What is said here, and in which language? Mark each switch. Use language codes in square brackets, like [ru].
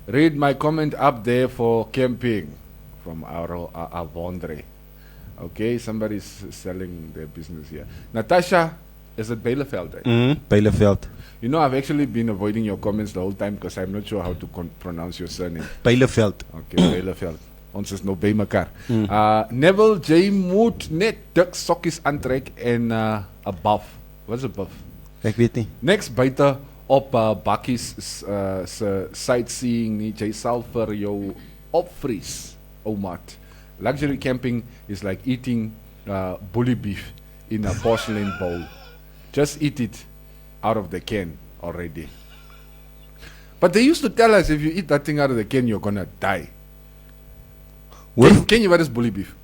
[en] Read my comment up there for camping from Avondre. Okay, somebody's selling their business here. Natasha, is it Bielefeld? Right? Bielefeld. You know, I've actually been avoiding your comments the whole time because I'm not sure how to pronounce your surname. Bielefeld. [af] Okay, Bielefeld. Ons is nou by mekaar. Neville J. moet net dik sokkies aantrek en 'n buff. Wat is 'n buff? Ek weet nie. Niks buite op bakkies se sightseeing nie. Jy sal vir jou opvries, oumat. [en] Luxury camping is like eating bully beef in a porcelain bowl. Just eat it out of the can already. But they used to tell us if you eat that thing out of the can, you're gonna die. [af] Ken je wat is bully beef?